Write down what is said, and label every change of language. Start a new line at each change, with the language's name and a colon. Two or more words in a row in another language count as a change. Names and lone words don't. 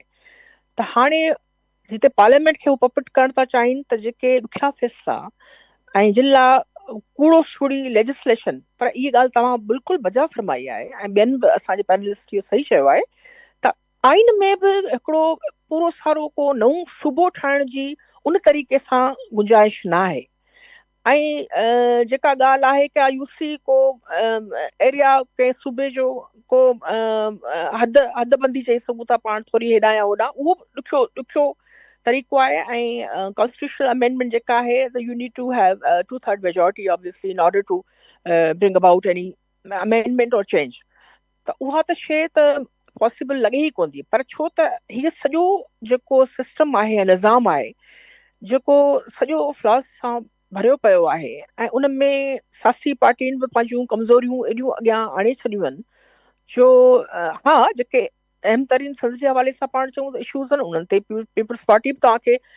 Sindhi: त हाणे जिते पार्लियामेंट खे उहो पपट करणु था चाहिनि त जेके ॾुखिया फ़ैसिला ऐं जिन लाइ कूड़ो सूड़ी लेजिस्लेशन, पर इहा ॻाल्हि तव्हां बिल्कुलु बजा फरमाई आहे ऐं ॿियनि बि असांजे पैनलिस्ट इहो सही चयो आहे त आइन में बि हिकिड़ो पूरो सारो को नओं सूबो ठाहिण जी उन तरीक़े सां गुंजाइश न आहे। ऐं जेका ॻाल्हि आहे कि आयुसी को एरिया कंहिं सूबे जो को हदबंदी चई सघूं था पाण थोरी हेॾां या होॾां, उहो ॾुखियो तरीक़ो आहे।
English: ऐं constitutional amendment
Sindhi: जेका आहे त
English: you need to have 2/3 majority obviously in order to bring about any amendment और change।
Sindhi: त उहा त शइ त पॉसिबल लॻे ई कोन थी, पर छो त हीअ सॼो जेको सिस्टम आहे या निज़ाम आहे जेको सॼो फ्लॉस सां भरियो पियो आहे ऐं उन में सियासी पार्टियुनि बि पंहिंजूं कमज़ोरियूं एॾियूं अॻियां आणे छॾियूं आहिनि जो हा जेके अहम तरीन संद जे हवाले सां पाण चऊं त इशूज़ आहिनि उन्हनि ते पीपल्स पार्टी बि तव्हांखे